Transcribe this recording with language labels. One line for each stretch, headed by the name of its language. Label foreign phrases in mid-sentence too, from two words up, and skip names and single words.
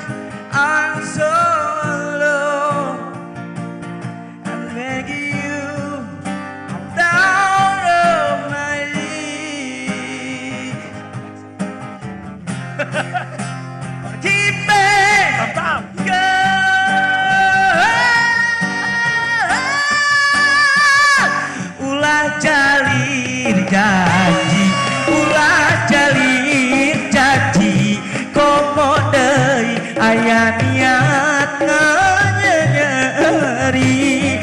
English: I'm so alone. I'm begging you. I'm down on my knees. Keep me
Sundanese: ulah jalin janji, ulah jalin janji, komo deui aya niat nganyeri.